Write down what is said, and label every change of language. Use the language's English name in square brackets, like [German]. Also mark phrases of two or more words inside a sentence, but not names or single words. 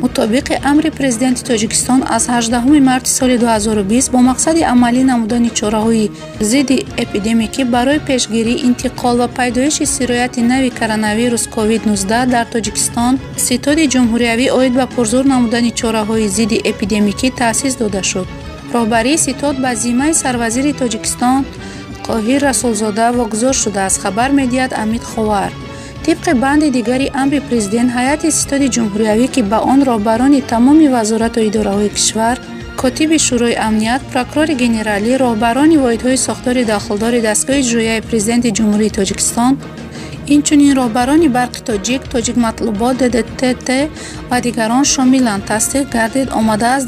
[Tajik] мутобиқи амри президенти Тоҷикистон аз 18 марти соли 2020 бо мақсади амалӣ намудани чораҳои зидди эпидемикӣ барои пешгирӣ, интиқол ва пайдоиши сирояти нави коронавирус COVID-19 дар Тоҷикистон ситоди ҷумҳуриявӣ оид ба пурзур намудани чораҳои зидди эпидемикӣ таъсис дода шуд. роҳбарии ситод ба зиммаи сарвазири Тоҷикистон Қоҳир Расулзода вогузор шудааст, хабар медиҳад Амид Ховар. طبق بند دیگری امر پرزیدنت هیئت ستاد جمهوریوی که با آن راهبران تمام وزارت و اداره‌های کشور، کاتب شورای امنیت، پروکورور گنرالی، راهبران واحدهای ساختار داخلدار دستگاه اجرایی پرزیدنت جمهوری تاجیکستان، اینچنین راهبران برق تاجیک مطلوبات DDTT و دیگران شاملند تصدیق گردید آمده است.